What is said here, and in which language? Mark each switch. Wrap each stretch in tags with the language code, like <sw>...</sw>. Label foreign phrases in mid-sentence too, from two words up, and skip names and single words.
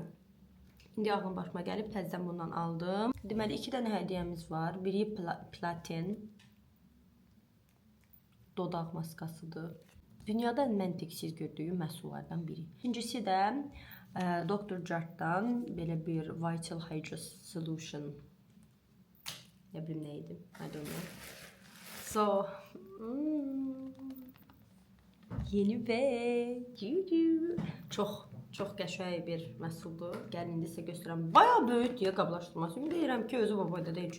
<az>İndi ağlım başıma gəlib təzədən bundan aldım. Deməli 2 dənə hədiyyəmiz var. Biri platin dodaq maskasıdır. Dünyada ən məntiqsiz gördüyüm məhsullardan biri. İkincisi də Dr. Jart'dan belə bir Vital Hydra Solution.</az> <tr>Ne bilim neydi?</tr> <en>I don't know.</en> <az>Yeni və çox qəşəng bir məhsuldur. Gəlin indi sizə göstərəm. Bayağı böyük deyə qablaşdırması. Ümid edirəm ki, özü bu boyda deyil.</az>